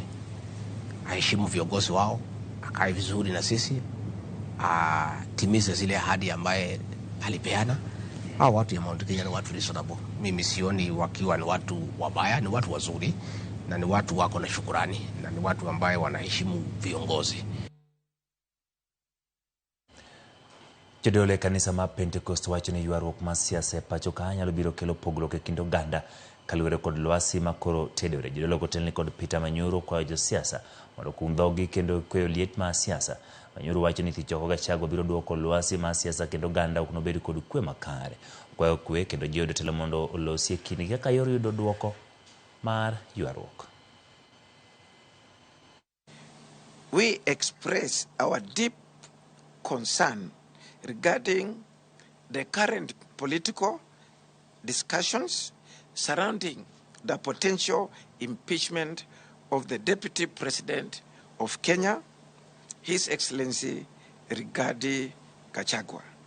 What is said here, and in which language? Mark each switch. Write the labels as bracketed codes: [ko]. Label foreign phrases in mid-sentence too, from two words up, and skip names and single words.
[sw] Aheshimu viongozi wao, akae vizuri na sisi, atimize zile ahadi ambaye alipeana. Hao watu ya Mount Kenya ni watu reasonable. Mimi sioni wakiwa ni watu wabaya, ni watu wazuri na ni watu wako na shukrani na ni watu ambaye wanaheshimu viongozi. [luo] Jodolo e kanisa ma Pentecost wacho ni ywaruok mar siasa e pachoka nyalo biro kelo pogruok e kind oganda kaluwore kod lwasi makoro tedore. Jodolo kotelni kod Peter Manyoro kwayo josiasa mondo kum dhogi kendo kweyo liet mar siasa. Manyoro wacho ni thicho ko Gachagua biro duoko lwasi mar siasa kendo oganda ok nobed kod kwe makare. Kwayo kwe kendo jiod telo mondo olosi e kindgi kaka yor yudo duoko mar ywaruok. [en] We express our deep concern regarding the current political discussions surrounding the potential impeachment of the Deputy President of Kenya, His Excellency Rigathi Gachagua.